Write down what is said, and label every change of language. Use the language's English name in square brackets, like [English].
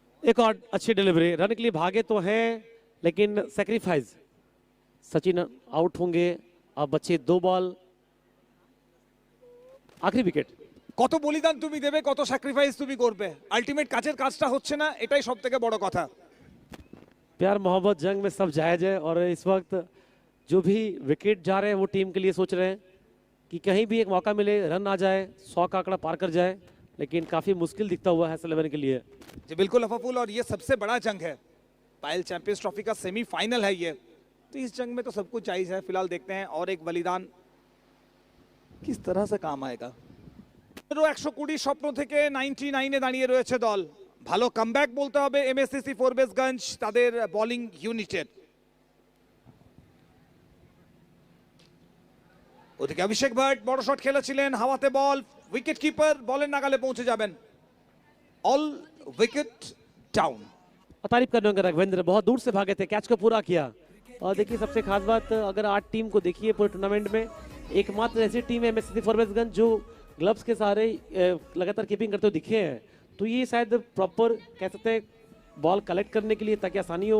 [Hindi] एक और अच्छी डिलीवरी, रन के लिए भागे तो हैं लेकिन सैक्रिफाइस। सचिन आउट होंगे, अब बचे 2 बॉल, आखिरी विकेट। [Bangla] কত বলিদান তুমি দেবে, কত স্যাক্রিফাইস তুমি করবে, আলটিমেট কাজের কাজটা হচ্ছে না, এটাই সবথেকে বড় কথা। [Hindi] प्यार मोहब्बत जंग में सब जायज है, और इस वक्त जो भी विकेट जा रहे हैं वो टीम के लिए सोच रहे हैं कि कहीं भी एक मौका मिले, रन आ जाए, 100 का आंकड़ा पार कर जाए, लेकिन काफी मुश्किल दिखता हुआ है सेलेवन के लिए। जी बिल्कुल अफाफुल, और ये सबसे बड़ा जंग है, पायल चैंपियंस ट्रॉफी का सेमीफाइनल है ये, तो इस जंग में तो सब कुछ जायज है। फिलहाल देखते हैं और एक बलिदान किस तरह से काम आएगा। [Bangla] 120 স্বপ্ন থেকে 99-এ দাঁড়িয়ে রয়েছে দল, ভালো কামব্যাক বলতে হবে এমএসসিসি ফোরবেসগঞ্জ তাদের বোলিং ইউনিটের। ওদিকে অভিষেক ভট্ট বড় শট খেলেছিলেন, হাওয়াতে বল, উইকেট কিপার বলের নাগালে পৌঁছে যাবেন, [English] All wicket down. [Hindi] तारीफ करने होंगे रघवेंद्र, बहुत दूर से भागे थे, कैच को पूरा किया। और देखिए सबसे खास बात, अगर 8 टीम को देखिए पूरे टूर्नामेंट में, एकमात्र ऐसी टीम है एमएससीसी फॉरवेसगंज जो ग्लव्स के सहारे लगातार कीपिंग करते हुए दिखे हैं, तो ये शायद प्रॉपर कह सकते हैं बॉल कलेक्ट करने के लिए, ताकि आसानी हो।